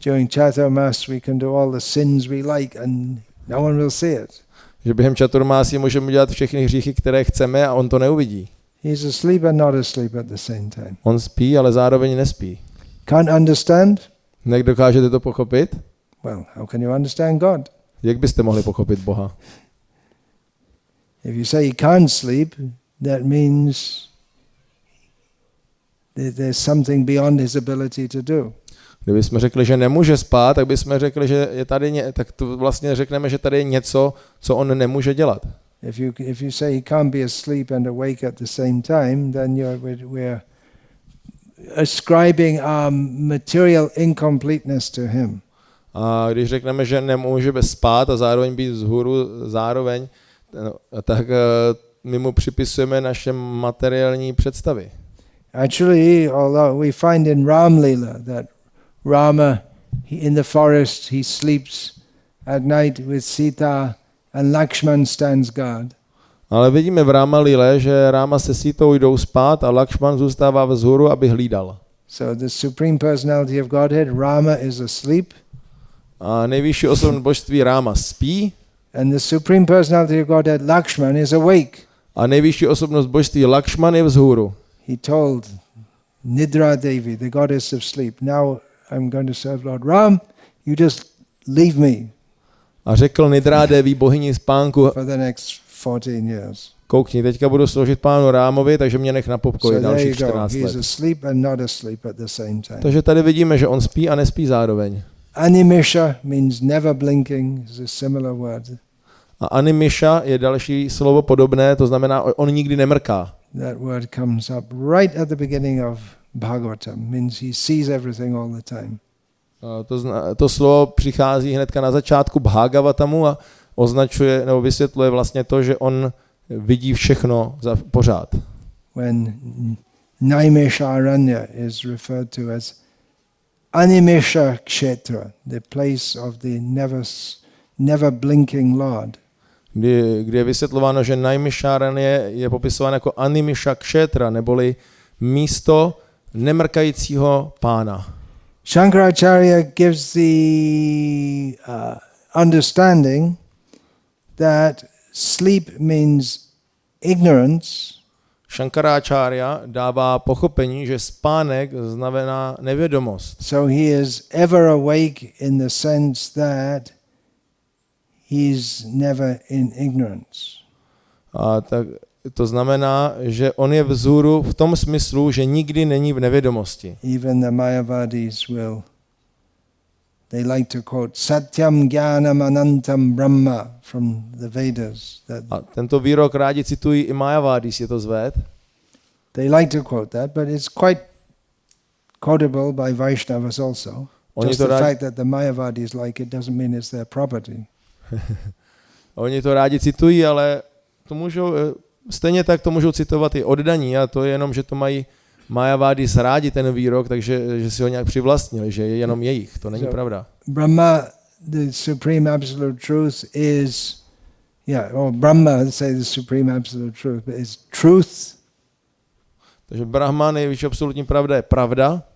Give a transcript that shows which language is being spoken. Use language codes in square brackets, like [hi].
[en] During Chaturmas we can do all the sins we like and no one will see it. [cs] Že během Chaturmásy můžeme dělat všechny hříchy, které chceme a on to neuvidí. [en] He's asleep and not asleep at the same time. [cs] On spí, ale zároveň nespí. [en] Can't understand? [cs] Dokážete to pochopit? [en] Well, how can you understand God? [cs] Jak byste mohli pochopit Boha? [en] If you say he can't sleep, that means that there's something beyond his ability to do. [cs] Kdybychom řekli, že nemůže spát, tak bychom řekli, že je tady tak to vlastně řekneme, že tady je něco, co on nemůže dělat. [en] If you say he can't be asleep and awake at the same time, then we're ascribing our material incompleteness to him. [cs] A když řekneme, že nemůžeme spát a zároveň být vzhůru zároveň, tak my mu připisujeme naše materiální představy. [en] Actually, although we find in Ram Lila that Rama, in the forest, he sleeps at night with Sita and Lakshman stands guard. [cs] Ale vidíme v Ráma Lile, že Ráma se Sítou jdou spát a Lakshman zůstává vzhůru, aby hlídal. [en] So the Supreme Personality of Godhead, Rama, is asleep. [cs] A nejvyšší osobnost božství Ráma spí. [en] And the Supreme Personality of Godhead, Lakshman, is awake. [cs] A nejvyšší osobnost božství Lakshman je vzhůru. [en] He told Nidra Devi, the goddess of sleep, now I'm going to serve Lord Ram, you just leave me. [cs] A řekl Nidra Devi, bohyni spánku, [en] for the next 14 years. [cs] Koukni, teďka budu sloužit pánu Rámovi, takže mě nech na pokoji dalších 14 let. [en] He's asleep and not asleep at the same time. [cs] Takže tady vidíme, že on spí a nespí zároveň. [en] Animisha means never blinking, is a similar word. [cs] A animisha je další slovo podobné, to znamená, on nikdy nemrká. [en] That word comes up right at the beginning of Bhagavatam, means he sees everything all the time. [cs] To slovo přichází hnedka na začátku Bhagavatamu a označuje nebo vysvětluje vlastně to, že on vidí všechno pořád. [en] When Naimisharanya is referred to as Animisha Kshetra, the place of the never blinking Lord. [cs] Kdy je vysvětlováno, že Naimisharanya je popisováno jako Animisha Kshetra, neboli místo nemrkajícího pána. [en] Shankaracharya gives the understanding that sleep means ignorance. [cs] Shankaracharya dává pochopení, že spánek znamená nevědomost. [en] So he is ever awake in the sense that he's never in ignorance. [cs] A tak to znamená, že on je vzhůru v tom smyslu, že nikdy není v nevědomosti. [en] Even the Mayavadis they like to quote [sa] Satyam Jnanam Anantam Brahma [en] from the Vedas. [cs] A tento výrok rádi citují i Mayavadis, je to zved. [en] They like to quote that, but it's quite quotable by Vaishnavas also. Just the fact that the Mayavadis like it doesn't mean it's their property. [cs] Oni to rádi citují, ale to můžou, stejně tak to můžou citovat i oddaní, a to je jenom, že to mají Mayavadis rádi ten výrok, takže že si ho nějak přivlastnili, že je jenom jejich. To není pravda. [en] Brahma, the supreme absolute truth is, or Brahma, say the supreme absolute truth, but it's truth. [cs] Takže Brahma, nejvyšší absolutní pravda, je pravda,